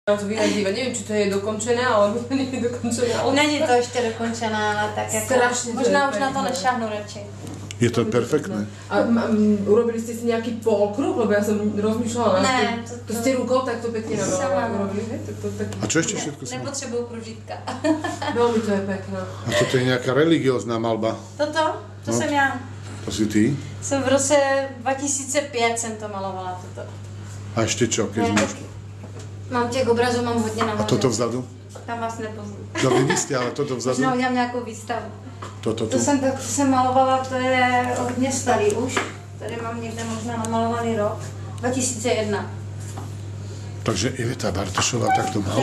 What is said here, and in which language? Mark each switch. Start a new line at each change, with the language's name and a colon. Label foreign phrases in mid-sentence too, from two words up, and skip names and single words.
Czech: Na to vyhradívat, nevím, či to je dokončené, ale to není dokončené. Ale... Není to ještě dokončené, ale tak jako... Strašně možná už na to nešáhnu radši.
Slovak: Je to perfektné. A urobili ste si nejaký polkruh? Lebo ja som rozmýšľala ne, to ste rukou takto pekne urobili, hej? A čo ešte všetko sa má?
Czech: Nepotřebuju pružitka.
Slovak: Veľmi to je pekné. A toto je nejaká religiózna malba. Toto?
Czech: To jsem já.
Slovak: To si ty?
Czech: Jsem v roce 2005 jsem to malovala, toto.
Slovak: A ešte čo, keď môžeš?
Czech: Mám těch obrazů, mám hodně na
Slovak: A toto vzadu?
Czech: Tam vás nepoznu. No vy jste, ale toto vzadu? Možná udělám nějakou výstavu.
Slovak: Toto tu?
Czech: To jsem malovala, to je hodně starý už. Tady mám někde možná namalovaný rok. 2001.
Slovak: Takže Iveta Bartošová takto maluje?